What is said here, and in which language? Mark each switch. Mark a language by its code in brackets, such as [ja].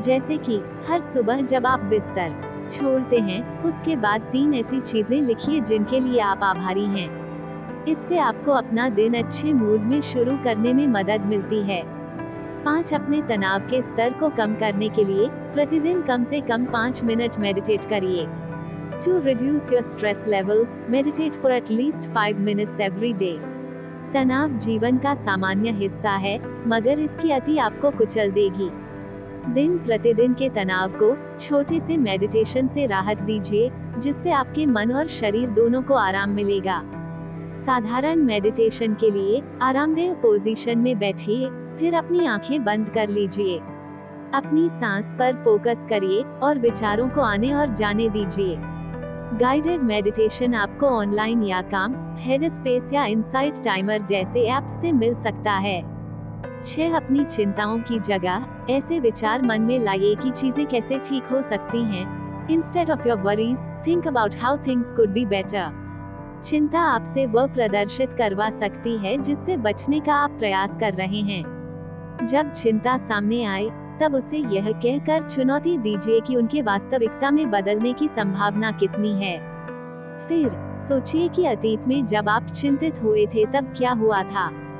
[hi] जैसे कि हर सुबह जब आप बिस्तर छोड़ते हैं, उसके बाद 3 ऐसी चीजें लिखिए जिनके लिए आप आभारी हैं। इससे आपको अपना दिन अच्छे मूड में शुरू करने में मदद मिलती है। 5 अपने तनाव के स्तर को कम करने के लिए प्रतिदिन कम से कम 5 मिनट मेडिटेट करिए। [en] To reduce your stress levels, meditate for at least 5 minutes every day. [hi] तनाव जीवन का सामान्य हिस्सा है, मगर इसकी अति आपको कुचल देगी। दिन प्रतिदिन के तनाव को छोटे से मेडिटेशन से राहत दीजिए, जिससे आपके मन और शरीर दोनों को आराम मिलेगा। साधारण मेडिटेशन के लिए आरामदेह पोजीशन में बैठिए, फिर अपनी आंखें बंद कर लीजिए। अपनी सांस पर फोकस करिए और विचारों को आने और जाने दीजिए। गाइडेड मेडिटेशन आपको ऑनलाइन या काम, हेडस्पेस या इनसाइट टाइमर जैसे ऐप्स से मिल सकता है। 6 अपनी चिंताओं की जगह ऐसे विचार मन में लाइए कि चीजें कैसे ठीक हो सकती हैं। [en] Instead of your worries, think about how things could be better. [hi] चिंता आपसे वह प्रदर्शित करवा सकती है जिससे बचने का आप प्रयास कर रहे हैं। जब चिंता सामने आए, तब उसे यह कहकर चुनौती दीजिए कि उनके वास्तविकता में बदलने की संभावना कितनी है। फिर सोचिए कि अतीत में जब आप चिंतित हुए थे तब क्या हुआ था।